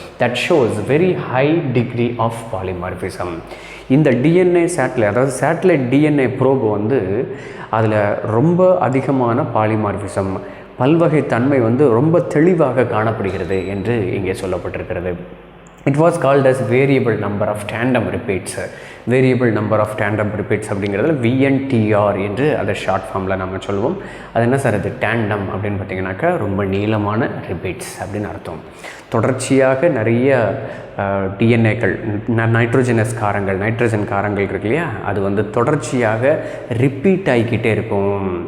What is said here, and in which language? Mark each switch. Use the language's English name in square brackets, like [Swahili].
[English] That shows very high degree of polymorphism. [Tamil] இந்த DNA satellite, அதாவது satellite DNA probe வந்து அதில் ரொம்ப அதிகமான பாலிமார்பிசம், பல்வகை தன்மை வந்து ரொம்ப தெளிவாக காணப்படுகிறது என்று இங்கே சொல்லப்பட்டிருக்கிறது. [English] It was called as variable number of tandem repeats. [Tamil] Variable number of tandem repeats அப்படிங்கிறதுல VNTR என்று அதை ஷார்ட் ஃபார்மில் நம்ம சொல்லுவோம். அது என்ன சார் அது டேண்டம் அப்படின்னு பார்த்திங்கனாக்கா ரொம்ப நீளமான ரிப்பீட்ஸ் அப்படின்னு அர்த்தம். தொடர்ச்சியாக நிறைய டிஎன்ஏக்கள், நைட்ரோஜன் காரங்கள் இருக்கு இல்லையா, அது வந்து தொடர்ச்சியாக ரிப்பீட் ஆகிக்கிட்டே இருக்கும்.